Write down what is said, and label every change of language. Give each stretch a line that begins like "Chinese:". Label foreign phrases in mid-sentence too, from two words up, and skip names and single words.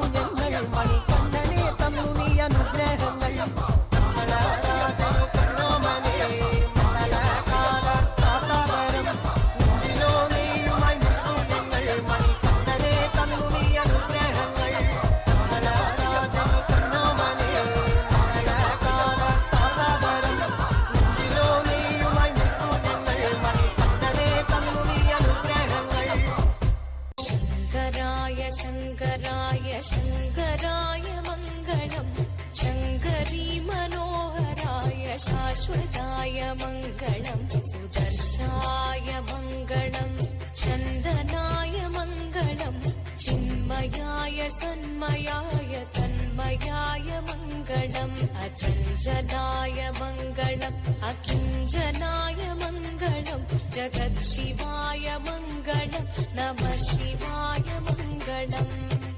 Malayalam: ഞങ്ങൾ മണികണ്ഠനെ തന്നു നീ അനുഗ്രഹങ്ങൾ മണ്ഡലരാജനു പൊന്നോമനെ മണ്ഡലകാലത്താതാതരം നെഞ്ചിലോ നീയുമായി നിൽക്കൂ ഞങ്ങൾ മണികണ്ഠനെ തന്നു നീ അനുഗ്രഹങ്ങൾ മണ്ഡലരാജനു പൊന്നോമനെ മണ്ഡലകാലത്താതാതരം നെഞ്ചിലോ നീയുമായി നിൽക്കൂ ഞങ്ങൾ മണികണ്ഠനെ തന്നു നീ അനുഗ്രഹങ്ങൾ
Sanskrit: ശങ്കരായ ശങ്കരായ ശങ്കരായ മംഗളം ശങ്കരീ മനോഹരായ शाश्वताय मङ्गलम् सुदर्शाय मङ्गलम् चन्दनाय मङ्गलम् चिन्मयाय सन्मयाय तन्मयाय मङ्गलम् अचञ्चलाय मङ्गलम् अकिञ्चनाय मङ्गलम् जगत्शिवाय मङ्गलम् नमः शिवाय मङ्गलम्